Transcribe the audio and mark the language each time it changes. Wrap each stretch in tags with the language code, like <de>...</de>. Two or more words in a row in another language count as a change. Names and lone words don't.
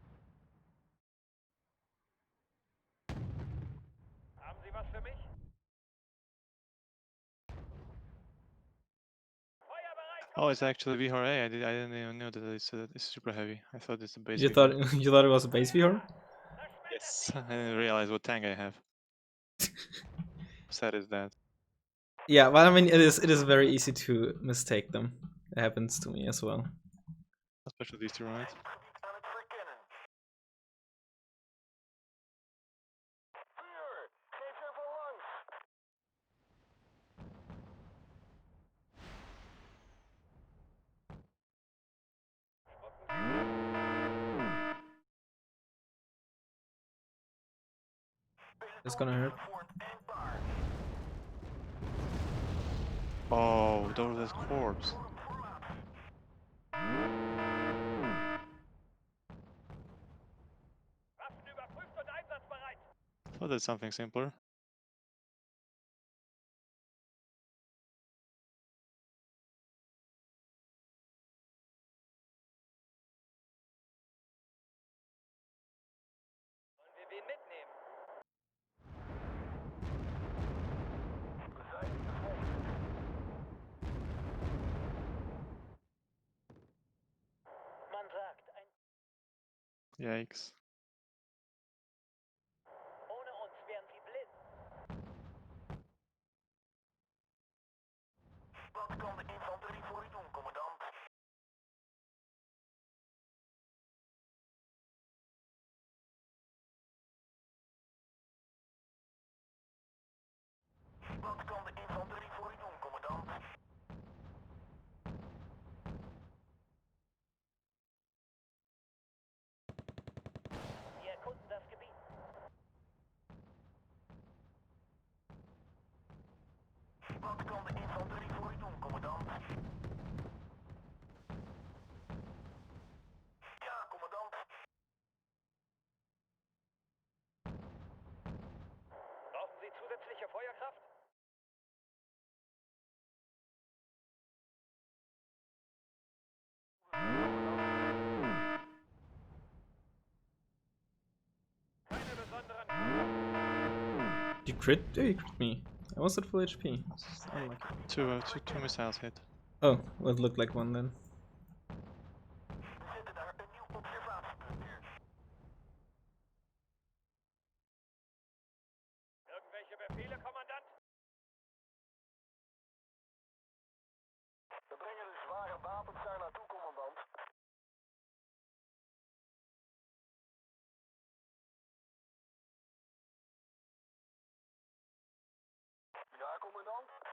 <de>Haben Sie was für mich? Feuer bereit!</de> <en>Oh, it's actually VHA. I didn't even know that it's super heavy. I thought it's a base. You VHA. thought you thought it was a base VR? Yes. I didn't realize what tank I have. Sad is that. Yeah, but I mean it is very easy to mistake them. It happens to me as well. Especially these two, right?</en> <nl>Gebied aan het verkennen. Vuur! Geef er van langs!</nl> <en>It's gonna hurt.</en> <nl>Voor en klaar.</nl> <en>Oh, there was that corpse.</en> <de>Waffen überprüft und einsatzbereit.</de> <en>I thought that's something simpler.</en> <de>Wollen wir wen mitnehmen?</de> <nl>We zijn in de vlecht.</nl> <de>Man sagt, ein</de> <en>Yikes.</en> <de>ohne uns wären sie blind.</de> <nl>Wat kan de infanterie voor u doen, commandant? Wat kan de infanterie voor u doen, commandant?</nl> <de>Wir erkunden das Gebiet.</de> <nl>Wat kan de infanterie voor u doen, commandant? Ja, commandant.</nl> <de>Brauchen Sie zusätzliche Feuerkraft? Keine besonderen.</de> <en>You crit? Oh, you crit me. I was at full HP. Unlucky. Two missiles hit. Oh, well, it looked like one then.</en> <nl>We zetten daar een nieuw observatiepunt neer.</nl> <de>Irgendwelche Befehle, Kommandant?</de> <nl>We brengen de zware wapens daar naartoe, commandant. Ja, commandant.</nl>